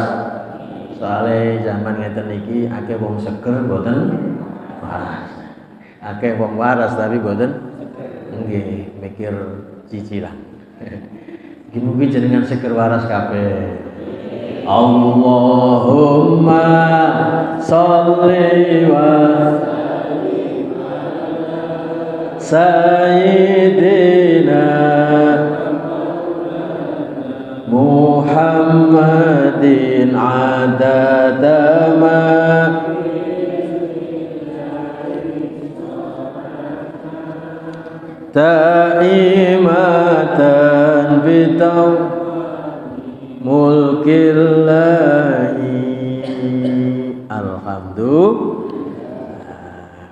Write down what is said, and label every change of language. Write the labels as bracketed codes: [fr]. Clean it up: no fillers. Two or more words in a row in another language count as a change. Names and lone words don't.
[jv] Soalnya zaman ngeten iki akeh wong seger mboten waras, akeh wong waras tapi mboten nggih mikir cicilan. Mugi-mugi jenengan seger waras kabeh. [ar] اللهم صل و سيدنا محمد عدد ما دائمة بتو ملك الله. Alhamdulillah.